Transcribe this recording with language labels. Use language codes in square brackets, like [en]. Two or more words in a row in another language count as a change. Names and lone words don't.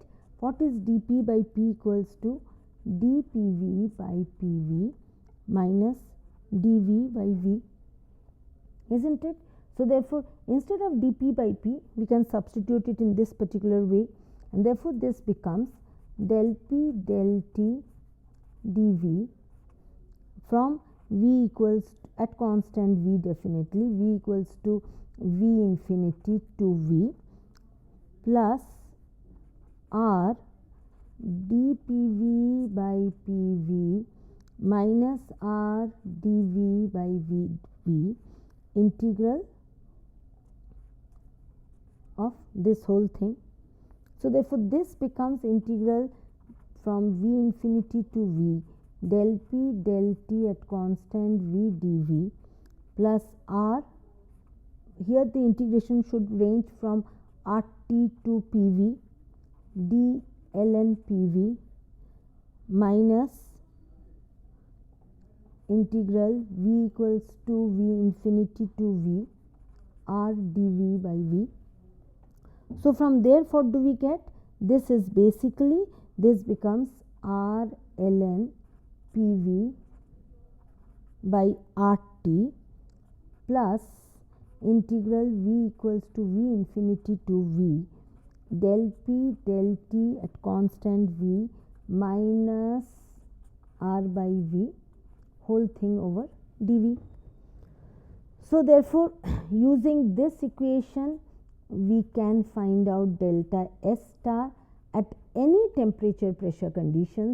[en] What is dP by P equals to dPV by PV minus dV by V, isn't it? So therefore instead of dP by P, we can substitute it in this particular way, and therefore this becomes del P del T dV from V equals at constant V, definitely V equals to V infinity to V plus R dPV by PV minus R dV by VV integral of this whole thing. So therefore this becomes integral from V infinity to V del P del T at constant V dV plus R, here the integration should range from RT to PV d ln PV minus integral V equals to V infinity to V R dV by V. So from there what do we get? This is basically, this becomes R ln PV by RT plus integral V equals to V infinity to V del P del T at constant V minus R by V whole thing over dV. So therefore, using this equation we can find out delta S star at any temperature pressure conditions.